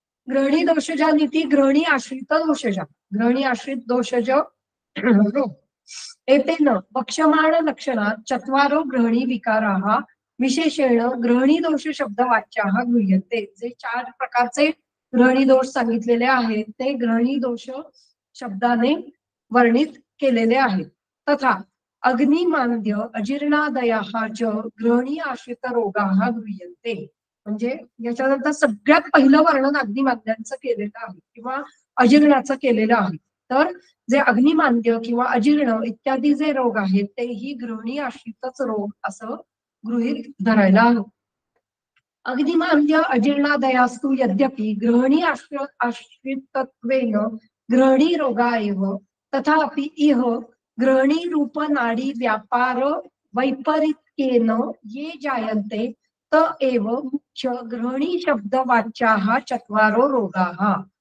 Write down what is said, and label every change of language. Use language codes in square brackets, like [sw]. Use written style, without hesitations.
[sa] ग्रहणी दोषजा नीती ग्रहणी आश्रित दोषजा ग्रहणी आश्रित दोषज रोग एतेन वक्ष्यमाण लक्षणात चत्वारो ग्रहणी विकाराः विशेषेण ग्रहणी दोष शब्द वाच्याः गृह्यन्ते. [mr] जे 4 प्रकारचे ग्रहणी दोष सांगितलेले आहेत ते ग्रहणी दोष शब्दाने वर्णित केलेले आहेत. [sa] तथा अग्निमांद्य अजीर्णादयाः च ग्रहणी आश्रित रोगाः गृह्यन्ते. [mr] म्हणजे याच्यानंतर सगळ्यात पहिलं वर्णन अग्निमांद्यांचं केलेलं आहे किंवा अजीर्णाचं केलेलं आहे. तर जे अग्निमांद्य किंवा अजीर्ण इत्यादी जे रोग आहेत तेही ग्रहणी आश्रितच रोग असं गृहीत धरायला हवं. [sa] अग्निमांद्य अजीर्णादयास्तु यद्यपि ग्रहणी आश्रितत्वेन ग्रहणी रोगा एव तथापि इह ग्रहणी रूप नाडी व्यापार वैपरीत्येन ये जायन्ते त एव मुख्य ग्रहणी शब्द वाच्याः चत्वारो रोगाः.